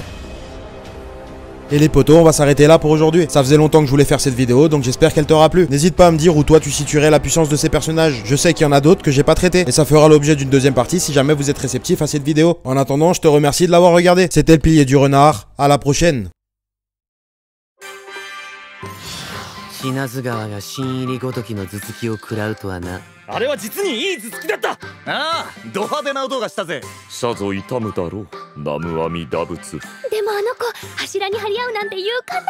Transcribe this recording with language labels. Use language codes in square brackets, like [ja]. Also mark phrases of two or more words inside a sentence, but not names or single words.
[fr] Et les potos, on va s'arrêter là pour aujourd'hui. Ça faisait longtemps que je voulais faire cette vidéo, donc j'espère qu'elle t'aura plu. N'hésite pas à me dire où toi tu situerais la puissance de ces personnages. Je sais qu'il y en a d'autres que j'ai pas traités. Et ça fera l'objet d'une deuxième partie si jamais vous êtes réceptif à cette vidéo. En attendant, je te remercie de l'avoir regardé. C'était le pilier du renard. À la prochaine. [ja] 死なず川が新入りごときの頭突きを食らうとはな。あれは実にいい頭突きだった。ああ、ド派手な音がしたぜ。さぞ痛むだろう、南無阿弥陀仏。でもあの子柱に張り合うなんて勇敢なのね。